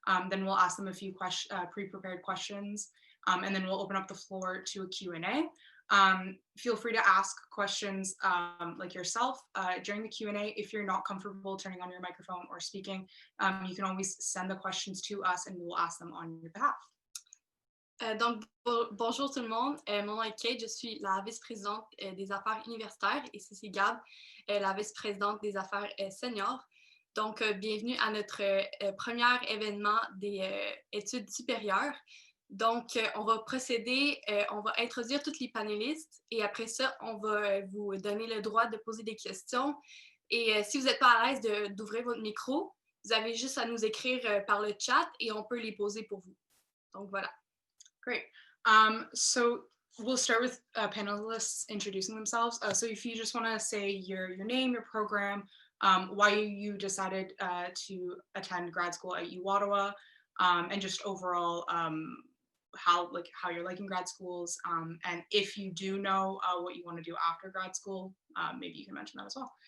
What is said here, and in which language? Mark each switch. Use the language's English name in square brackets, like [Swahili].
[English] Then we'll ask them a few pre-prepared questions, and then we'll open up the floor to a Q&A. Feel free to ask questions like yourself during the Q&A. If you're not comfortable turning on your microphone or speaking, you can always send the questions to us and we will ask them on your behalf. [French] Donc, bonjour tout le monde. Mon nom est Kate, je suis la vice-présidente des affaires universitaires et c'est Gab, la vice-présidente des affaires seniors. Donc, bienvenue à notre premier événement des études supérieures. Donc, on va procéder, on va introduire tous les panélistes et après ça, on va vous donner le droit de poser des questions. Et si vous n'êtes pas à l'aise d'ouvrir votre micro, vous avez juste à nous écrire par le chat et on peut les poser pour vous. Donc, voilà. [English] Great. So we'll start with panelists introducing themselves. So if you just want to say your name, your program, why you decided to attend grad school at uOttawa, and just overall how you're liking grad schools, and if you do know what you want to do after grad school, maybe you can mention that as well.